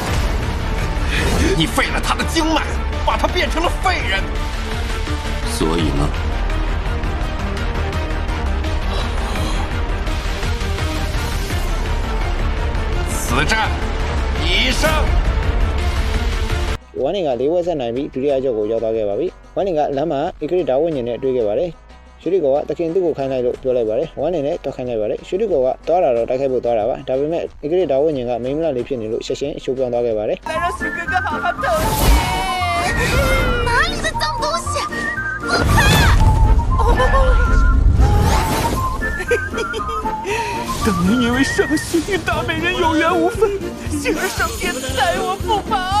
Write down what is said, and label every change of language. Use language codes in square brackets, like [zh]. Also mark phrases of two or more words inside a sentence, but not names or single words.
[zh] 你废了他的经脉，把他变成了废人。所以呢？此战已胜。 [my] ဝမ်လင်က၄ဝက်ဆက်နိုင်ပြီးဒုတိယကြောက်ကိုရောက်သွားခဲ့ပါပြီ။ဝမ်လင်ကလမ်းမှာဧကရိတာဝိညာဉ်နဲ့တွေ့ခဲ့ပါတယ်။ရွှေတိကောကတခင်သူ့ကိုခိုင်းလိုက်လို့ပြောလိုက်ပါတယ်။ဝမ်လင်နဲ့တော့ခိုင်းလိုက်ပါတယ်။ရွှေတိကောကသွားတာတော့တိုက်ခိုက်ဖို့သွားတာပါ။ဒါပေမဲ့ဧကရိတာဝိညာဉ်ကမိန်းမလာလေးဖြစ်နေလို့ရှက်ရှင်းအရှုံးပြောင်းသွားခဲ့ပါတယ် [zh] 来让许哥哥好好透气。哪里的脏东西？放开啊！当年因为伤心与大美人有缘无分，幸而上天待我不薄。